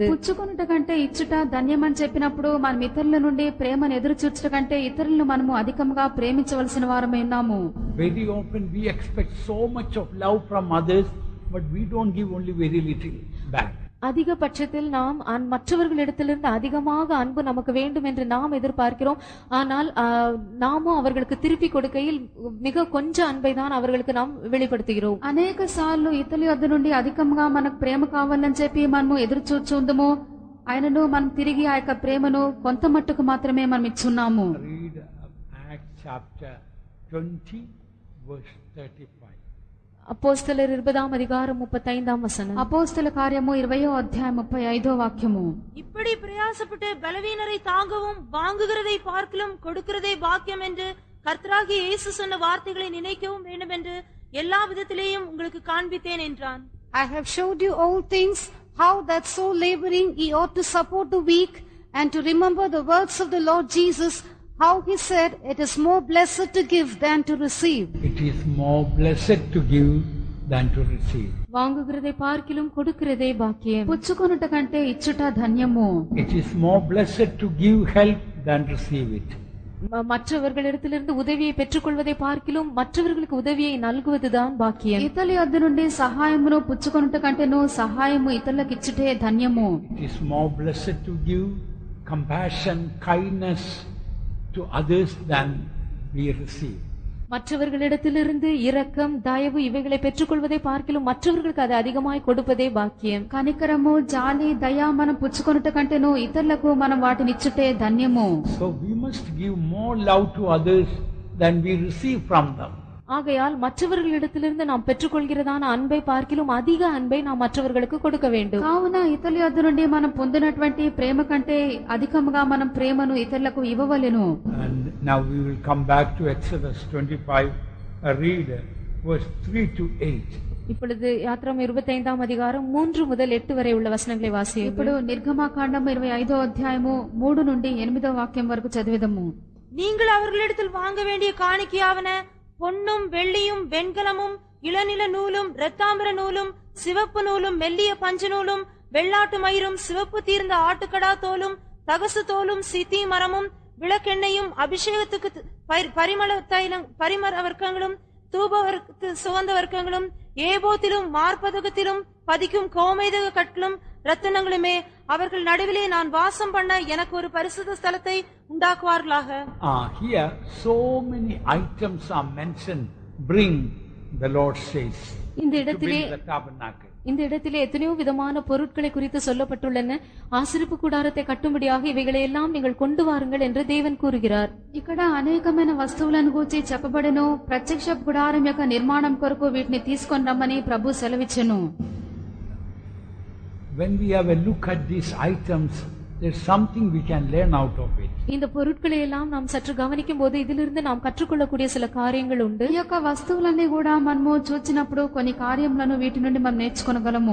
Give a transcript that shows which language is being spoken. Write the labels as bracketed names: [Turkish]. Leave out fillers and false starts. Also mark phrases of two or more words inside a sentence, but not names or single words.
[Telugu] పుచ్చుకొనుట కంటే ఇచ్చుట ధన్యమని చెప్పినప్పుడు మనం ఇతరుల నుండి ప్రేమను ఎదురు చూచుట కంటే ఇతరులను మనము అధికంగా ప్రేమించవలసిన వారమై ఉన్నాము. [English] Very often we expect so much of love from others, but we don't give, only very little back. [Tamil] அதிக பட்சத்தில் நாம் மற்றவர்களிடத்திலிருந்து அதிகமாக அன்பு நமக்கு வேண்டும் என்று நாம் எதிர்பார்க்கிறோம். ஆனால் நாமும் அவர்களுக்கு திருப்பி கொடுக்கையில் மிக கொஞ்சம் அன்பை தான் அவர்களுக்கு நாம் வெளிப்படுத்துகிறோம். [Telugu] అనేక సార్లు ఇతరుల యొద్ద నుండి అధికంగా మనకు ప్రేమ కావాలని చెప్పి మనము ఎదురు చూచుందము, ఆయనను మనం తిరిగి ఆ యొక్క ప్రేమను కొంత మట్టుకు మాత్రమే మనం ఇచ్చున్నాము. [English] Read Acts chapter 20 verse 35. [Tamil] அப்போஸ்தலர் 20ஆம் அதிகாரம் 35ஆம் வசனம். [Telugu] అపోస్తల కార్యము 20వ అధ్యాయం 35వ వాక్యము. [Tamil] இப்படி பிரயாசப்பட்டு பலவீனரை தாங்கவும் வாங்குகிறதை பார்க்கிலும் கொடுக்கிறதை பாக்கியம் என்று கர்த்தராகிய இயேசு சொன்ன வார்த்தைகளை நினைக்கவும் வேண்டும் என்று எல்லா விதத்திலேயும் உங்களுக்கு காண்பித்தேன் என்றான். [English] I have showed you all things, how that so laboring ye ought to support the weak, and to remember the words of the Lord Jesus, how he said, it is more blessed to give than to receive. It is more blessed to give than to receive. [Tamil] வாங்குகிறதை பார்க்கிலும் கொடுக்கிறதே பாக்கியம். [Telugu] పుచ్చుకొనుట కంటే ఇచ్చుట ధన్యము. [English] It is more blessed to give help than receive it. [Tamil] மற்றவர்களிடத்திலிருந்து உதவியை பெற்றுக்கொள்வதை பார்க்கிலும் மற்றவர்களுக்கு உதவியை நல்குவதுதான் பாக்கியம். [Telugu] ఇతరుల యొద్ద నుండి సహాయమును పుచ్చుకొనుట కంటేను సహాయము ఇతరులకు ఇచ్చుటే ధన్యము. [English] It is more blessed to give compassion, kindness to others than we receive. [Tamil] மற்றவர்களிடத்திலிருந்து இரக்கம், தயவு இவைகளை பெற்றுக்கொள்வதை பார்க்கிலும் மற்றவர்களுக்கு அதை அதிகமாய் கொடுப்பதே பாக்கியம். [Telugu] కనికరము, జాలి, దయ మనం పుచ్చుకొనుట కంటేను ఇతరులకు మనం వాటిని ఇచ్చుటే ధన్యము. [English] So we must give more love to others than we receive from them. [Tamil] ஆகையால் மற்றவர்களிடத்திலிருந்து நாம் பெற்றுக்கொள்கிறதான அன்பை பார்க்கிலும் அதிக அன்பை நாம் மற்றவர்களுக்கு கொடுக்க வேண்டும். [Telugu] కావున ఇతరుల యొద్ద నుండి మనం పొందినటువంటి ప్రేమ కంటే అధికముగా మనం ప్రేమను ఇతరులకు ఇవ్వవలెను. [English] And now we will come back to Exodus 25, read verse 3 to 8. [Tamil] இப்பொழுது யாத்திராகமம் 25ஆம் அதிகாரம் 3 முதல் 8 வரை உள்ள வசனங்களை வாசியுங்கள். [Telugu] ఇప్పుడు నిర్గమాకాండం 25వ అధ్యాయము 3 నుండి 8వ వాక్యం వరకు చదివిదము. [Tamil] நீங்கள் அவர்களிடத்தில் வாங்க வேண்டிய காணிக்கையாவன பொன்னும் வெள்ளியும் வெண்கலமும் இளநில நூலும் இரத்தாம்பர நூலும் சிவப்பு நூலும் மெல்லிய பஞ்சு நூலும் வெள்ளாட்டு மயிரும் சிவப்பு தீர்ந்த ஆட்டுக்கடா தோலும் தகசு தோலும் சித்தி மரமும் விளக்கெண்ணையும் அபிஷேகத்துக்கு பரிமள தைலம் பரிமர வர்க்கங்களும் தூப சுகந்த வர்க்கங்களும் ஏபோத்திலும் மார்பதகத்திலும் பதிக்கும் கோமேதக கற்களும் ரத்தினங்களுமே அவர்கள் நடுவிலே நான் வாசம் பண்ண எனக்கு ஒரு பரிசுத்த ஸ்தலத்தை உண்டாக்குவார்களாக. [English] Here so many items are mentioned. Bring, the Lord says, [Tamil] இந்த [English] to [Tamil] இடத்திலே [English] build the tabernacle. [Tamil] இந்த இடத்திலே எத்தனையோ விதமான பொருட்களை குறித்து சொல்லப்பட்டுள்ளன. ஆசரிப்பு கூடாரத்தை கட்டும்படியாக இவைகளை எல்லாம் நீங்கள் கொண்டு வாருங்கள் என்று தேவன் கூறுகிறார். [Telugu] ఇక్కడ అనేకమైన వస్తువులను గూర్చి చెప్పబడెను. ప్రత్యక్ష గుడారం యొక్క నిర్మాణం కొరకు వీటిని తీసుకొని రమ్మని ప్రభు సెలవిచ్చెను. [English] When we have a look at these items, there's something we can learn out of it. [Tamil] இந்த பொருட்களை எல்லாம் நாம் சற்று கவனிக்கும் போது இதிலிருந்து நாம் கற்றுக்கொள்ளக்கூடிய சில காரியங்கள் உண்டு. [Telugu] ఈ యొక్క వస్తువులన్నీ కూడా మనము చూచినప్పుడు కొన్ని కార్యములను వీటి నుండి మనం నేర్చుకొనగలము.